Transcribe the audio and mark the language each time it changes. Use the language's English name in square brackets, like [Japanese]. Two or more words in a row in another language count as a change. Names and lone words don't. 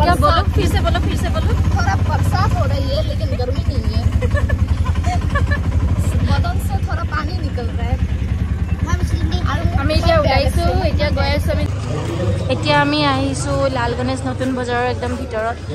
[Hindi] फिर से बोलो थोड़ा बरसात हो रही है लेकिन गर्मी नहीं है बदन से थोड़ा पानी निकल रहा है [Assamese] আমি এতিয়া ওলাইছো এতিয়া গৈ আছো আমি এতিয়া আমি আহিছো লাল গণেশ নতুন বজাৰৰ একদম ভিতৰত